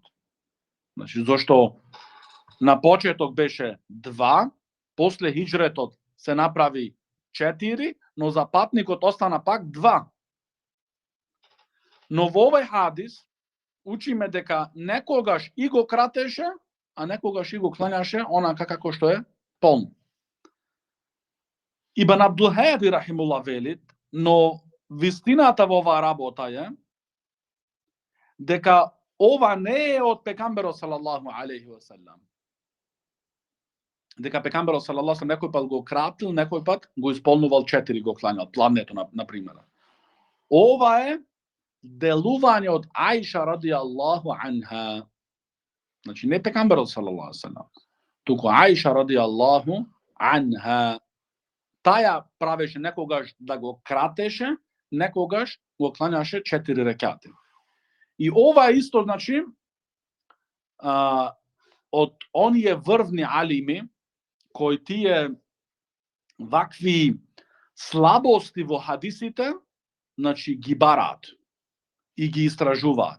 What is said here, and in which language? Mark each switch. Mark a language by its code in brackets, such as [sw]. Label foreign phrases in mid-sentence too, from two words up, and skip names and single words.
[mk] Значи, зашто на почеток беше 2, после хиджретот се направи 4, но за патникот остана пак 2. Но во овој хадис учиме дека некогаш и го кратеше, а некогаш и го кланяше онака како што е полно. Ибн Абдулхади рахимуллах велит, но вистината во оваа работа е дека ова не е од пекамберот [ar] صلى الله عليه وسلم. [mk] Дека пекамберот [ar] صلى الله عليه وسلم [mk] некој пат го кратил, некој пат го исполнувал 4, го кланял, плавнето на пример. Ова е делување од Аиша [ar] رضي الله عنها. [mk] Значи не пекамберот [ar] صلى الله عليه وسلم, [mk] туку Аиша [ar] رضي الله عنها. [mk] Таја правеше некогаш да го кратеше, некогаш го кланяше 4 рекати. И ова исто, значи, од оние врвни алими, кои тие вакви слабости во хадисите, значи, ги бараат и ги истражуваат.